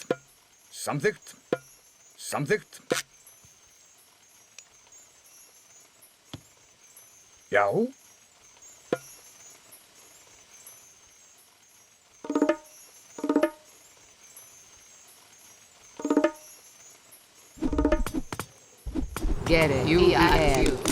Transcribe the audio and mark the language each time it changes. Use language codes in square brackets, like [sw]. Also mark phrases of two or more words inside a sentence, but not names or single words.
[is] Samþykkt. Samþykkt. Já. [en] Get it. U-I-L.